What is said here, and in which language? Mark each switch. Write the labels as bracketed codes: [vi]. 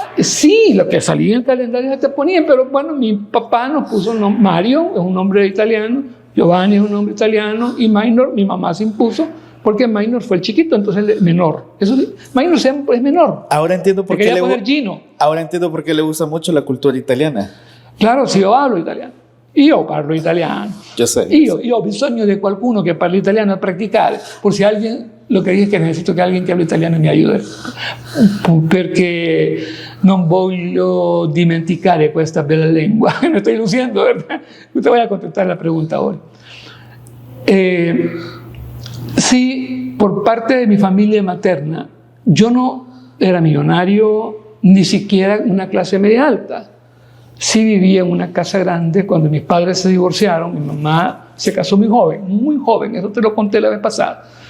[es] Sí, lo que salía en el calendario se te ponían, pero bueno, mi papá nos puso Mario, es un nombre italiano, Giovanni es un nombre italiano, y Minor, mi mamá se impuso, porque Minor fue el chiquito, entonces el menor. Minor es menor. Ahora entiendo por qué Gino. Ahora entiendo por qué le gusta mucho la cultura italiana. Claro, si yo hablo italiano. [it] Io parlo italiano. [es] Yo sé. [it] Io ho bisogno di qualcuno che parli italiano a practicare. [es] Por si alguien, lo que dije es que necesito que alguien que hable italiano me ayude. [it] Perché non voglio dimenticare questa bella lengua. [es] Me estoy luciendo, ¿verdad? Yo te voy a contestar la pregunta ahora. Sí, por parte de mi familia materna, yo no era millonario, ni siquiera una clase media alta. Sí vivía en una casa grande. Cuando mis padres se divorciaron, mi mamá se casó muy joven, eso te lo conté la vez pasada.